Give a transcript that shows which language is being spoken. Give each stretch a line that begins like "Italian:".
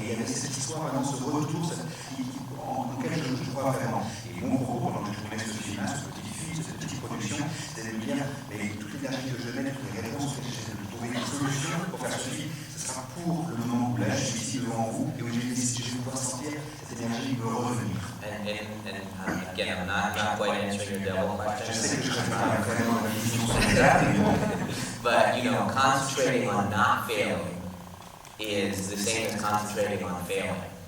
French: Il y avait cette histoire, vraiment ce retour auquel je crois vraiment. Et mon propos, pendant que je tournais ce film-là, ce petit film, cette petite production, c'était de me dire, mais toute l'énergie que je mets, toutes les réponses que j'essaie de trouver une solution pour faire ce film, ce sera pour le moment où là, je suis ici devant vous, et où je vais pouvoir sentir cette énergie me revenir.
English: And again, I'm not quite answering your devil question.
French: Je sais que je ne fais pas vraiment la vision sur les dates, mais bon.
English: But, concentrating on not failing is the same as concentrating on failing.